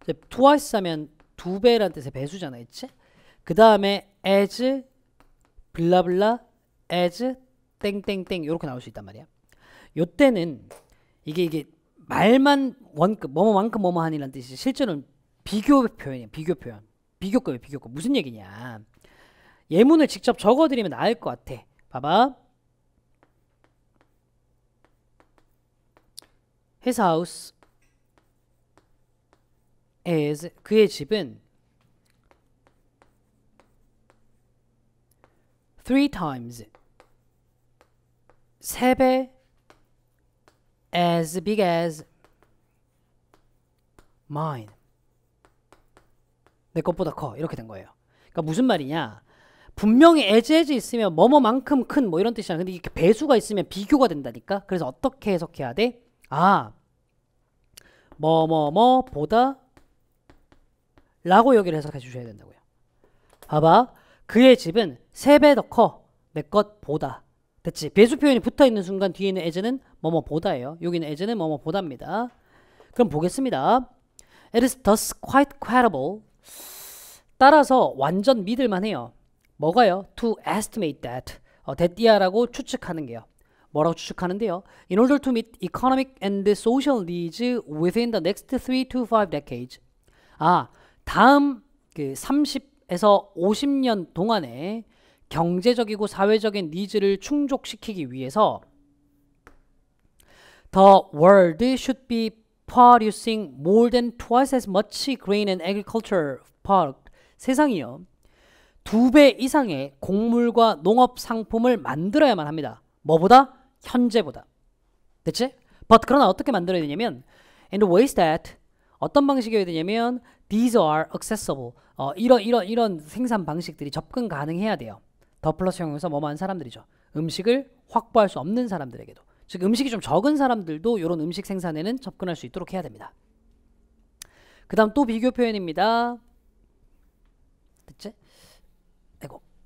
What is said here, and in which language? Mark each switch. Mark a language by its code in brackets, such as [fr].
[ko] twice 하면 2배라는 뜻의 배수잖아요. 그 다음에 as 블라블라 as 땡땡땡 이렇게 나올 수 있단 말이야. 요 때는 이게 말만 원급 뭐뭐만큼 뭐뭐한이라는 뜻이 실제로는 비교 표현이에요. 비교 표현. 비교급이에요. 비교급. 무슨 얘기냐. 예문을 직접 적어드리면 나을 것 같아. 봐봐. [en] His house is [ko] 그의 집은 [en] 3 times [ko] 3배 [en] as big as mine. [ko] 내 것보다 커. 이렇게 된 거예요. 그러니까 무슨 말이냐. 분명히 as 있으면 뭐뭐만큼 큰 이런 뜻이야. 근데 이렇게 배수가 있으면 비교가 된다니까. 그래서 어떻게 해석해야 돼? 뭐뭐뭐보다 라고 여기를 해석해 주셔야 된다고요. 봐봐. 그의 집은 3배 더 커. 내 것보다. 됐지? 배수 표현이 붙어있는 순간 뒤에 있는 as는 뭐뭐보다예요. 여기는 as는 뭐뭐보다입니다. 그럼 보겠습니다. [en] It is thus quite credible. [ko] 따라서 완전 믿을만해요. 뭐가요? [en] To estimate that. [ko] that이야라고 추측하는 게요. 뭐라고 추측하는데요? [en] In order to meet economic and social needs within the next 3 to 5 decades. [ko] 다음 그 30에서 50년 동안에 경제적이고 사회적인 니즈를 충족시키기 위해서 [en] The world should be producing more than twice as much grain and agriculture product. [ko] 세상이요. 2배 이상의 곡물과 농업 상품을 만들어야만 합니다. 뭐보다? 현재보다. 됐지? [en] But [ko] 그러나 어떻게 만들어야 되냐면 [en] in the ways that [ko] 어떤 방식이어야 되냐면 [en] these are accessible. [ko] 이런 생산 방식들이 접근 가능해야 돼요. 더 플러스 형용사 뭐뭐한 사람들이죠. 음식을 확보할 수 없는 사람들에게도. 즉 음식이 좀 적은 사람들도 이런 음식 생산에는 접근할 수 있도록 해야 됩니다. 그 다음 또 비교 표현입니다. 됐지? 아이고.